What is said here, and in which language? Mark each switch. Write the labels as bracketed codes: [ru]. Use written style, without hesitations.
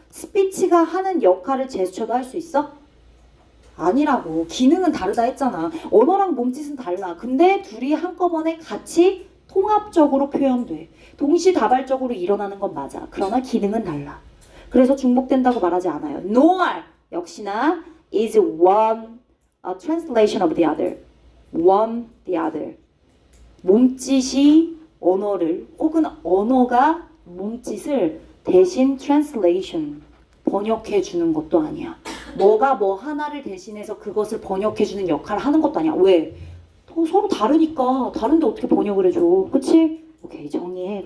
[ko] 스피치가 하는 역할을 제스처도 할 수 있어? 아니라고. 기능은 다르다 했잖아. 언어랑 몸짓은 달라. 근데 둘이 한꺼번에 같이 통합적으로 표현돼. 동시다발적으로 일어나는 건 맞아. 그러나 기능은 달라. 그래서 중복된다고 말하지 않아요. [en] nor [ko] 역시나 [en] is one a translation of the other. one the other. [ko] 몸짓이 언어를 혹은 언어가 몸짓을 대신 [en] translation [ko] 번역해 주는 것도 아니야. 뭐가 뭐 하나를 대신해서 그것을 번역해 주는 역할을 하는 것도 아니야. 왜? 서로 다르니까. 다른데 어떻게 번역을 해줘. 그치? 오케이, 정리해.